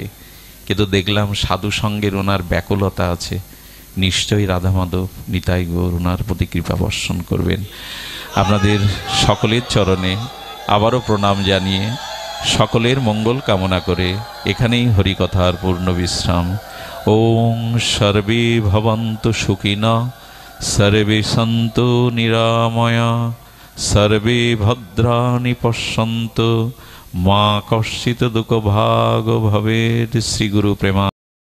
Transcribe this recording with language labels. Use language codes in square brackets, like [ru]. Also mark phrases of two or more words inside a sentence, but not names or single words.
[bn] কিন্তু দেখলাম সাধুসঙ্গের ওনার ব্যাকুলতা আছে। নিশ্চয়ই রাধা মাধব নিতাই গৌর ওনার প্রতি কৃপা বর্ষণ করবেন। আপনাদের সকলের চরণে আবারও প্রণাম জানিয়ে, সকলের মঙ্গল কামনা করে এখানেই হরিকথার পূর্ণ বিশ্রাম। [sa] ওং সর্বে ভবন্তু সুখিনঃ, সর্বে সন্তু নিরাময়া, সর্বে ভদ্রাণি পশ্যন্তু, মা কশ্চিৎ দুঃখভাগ ভবেৎ। [bn] শ্রী গুরু প্রেমা।